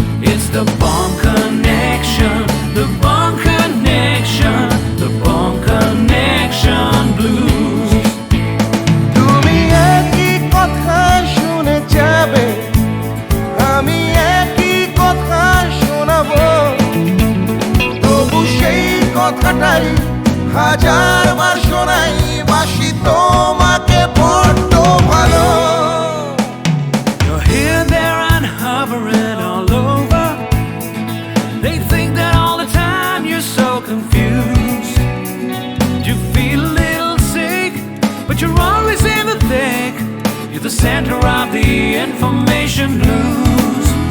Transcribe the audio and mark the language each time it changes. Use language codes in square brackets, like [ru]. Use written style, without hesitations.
[en] It's the bond connection, the bond connection, the bond connection blues. [bn] তুমি একই কথা শুনে যাবে, আমি একই কথা শোনাবো, তবু সেই কথাটাই হাজারবার শোনাই, বাসি তোমাকে বড্ড ভালো। [en] You're here, there and hovering all over. They think that all the time you're so confused. You feel a little sick, but you're always in the thick. You're the center of the information news.